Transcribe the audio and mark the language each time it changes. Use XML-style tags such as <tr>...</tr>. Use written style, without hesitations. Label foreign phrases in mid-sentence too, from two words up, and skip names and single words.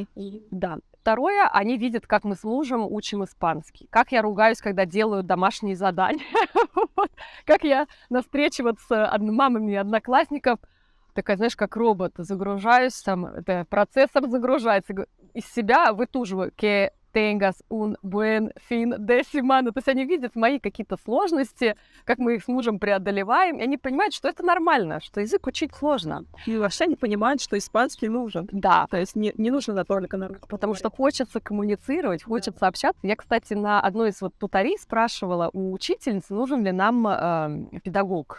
<ru>Да. Второе, они видят, как мы с мужем учим испанский, как я ругаюсь, когда делаю домашние задания, как я на встрече вот с мамами одноклассников, такая, знаешь, как робот, загружаюсь, там, процессор загружается, из себя вытуживаю,</ru> <es>que Tengas un buen fin de semana.</es> <ru>То есть они видят мои какие-то сложности, как мы их с мужем преодолеваем, и они понимают, что это нормально, что язык учить сложно. И вообще не понимают, что испанский нужен. Да, То есть не нужно только на русском потому что говорить. хочется коммуницировать, хочется общаться. Я, кстати, на одной из вот туторий спрашивала у учительницы, нужен ли нам педагог.</ru>